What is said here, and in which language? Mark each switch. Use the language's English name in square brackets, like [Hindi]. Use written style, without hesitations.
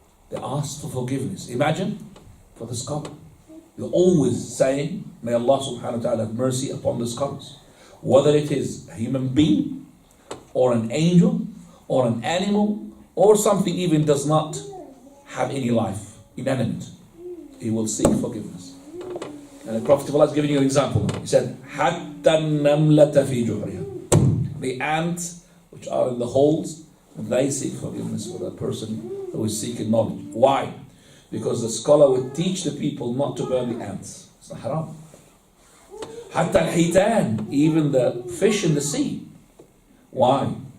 [English] They ask for forgiveness. Imagine, for the scholar. You're always saying, may Allah subhanahu wa ta'ala have mercy upon the scholars. Whether it is a human being, or an angel, or an animal, or something even does not have any life, inanimate. He will seek forgiveness. And the Prophet of Allah has given you an example. He said, [Arabic] حَتَّى النَّمْلَةَ فِي جُحْرِهَا. [English] The ants which are in the holes, they seek forgiveness for that person who is seeking knowledge. Why? Because the scholar would teach the people not to burn the ants. It's not haram. [Arabic] حَتَّى الْحِيتَانِ. [English] Even the fish in the sea. Why?